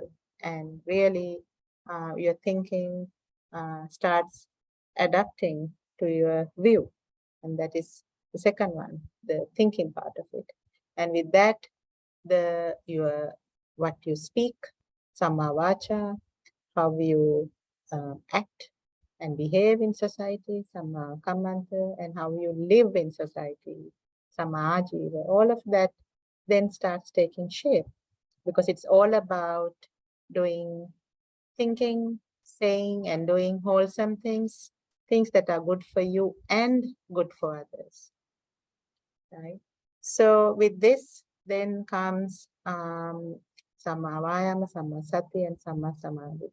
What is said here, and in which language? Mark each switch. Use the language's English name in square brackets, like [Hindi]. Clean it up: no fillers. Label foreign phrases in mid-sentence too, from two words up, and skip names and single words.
[English] And really, your thinking starts adapting to your view. And that is the second one, the thinking part of it. And with that, what you speak, [Pali] samma vacha, [English] how you act and behave in society, [Pali] samma kammanta, [English] and how you live in society, [Pali] samma ajiva, [English] all of that then starts taking shape, because it's all about doing thinking, saying and doing wholesome things, things that are good for you and good for others, right? So with this, then comes [Pali] Samma Vayama, Samma Sati, [English] and [Pali] Samma Samadhi.